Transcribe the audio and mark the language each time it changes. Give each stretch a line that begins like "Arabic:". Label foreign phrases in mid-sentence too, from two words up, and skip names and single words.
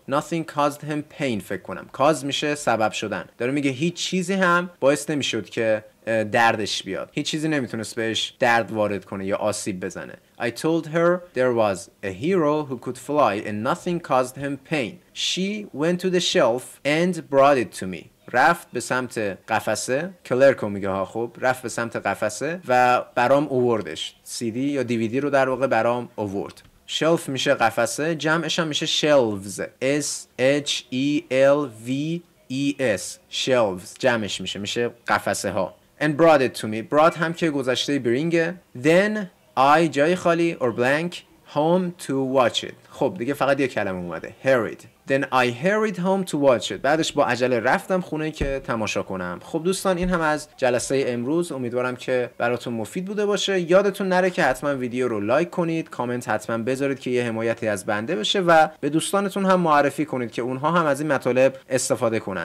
English: Nothing caused him pain
Persian: فکر کنم. cause میشه سبب شدن. داره میگه هیچ چیزی هم باعث نمیشد که دردش بیاد. هیچ چیزی نمیتونست بهش درد وارد کنه یا آسیب بزنه.
English: I told her there was a hero who could fly and nothing caused him pain. She went to the shelf and brought it to me.
Persian: رفت به سمت قفسه، کلرکو میگه ها، خب رفت به سمت قفسه و برام اووردش. CD یا DVD رو در واقع برام اوورد. شلف میشه قفسه، جمعش هم میشه shelves.
English: S H E L V ES shelves
Persian: جمعش میشه قفسه ها.
English: And brought it to me. brought
Persian: هم که گذشته برینگه.
English: Then I
Persian: جای خالی
English: or blank home to watch it.
Persian: خب دیگه فقط یه کلمه اومده hurried.
English: Then I hurried home to watch it.
Persian: بعدش با عجله رفتم خونه که تماشا کنم. خب دوستان این هم از جلسه امروز. امیدوارم که براتون مفید بوده باشه. یادتون نره که حتما ویدیو رو لایک کنید، کامنت حتما بذارید که یه حمایتی از بنده بشه و به دوستانتون هم معرفی کنید که اونها هم از این مطالب استفاده کنن.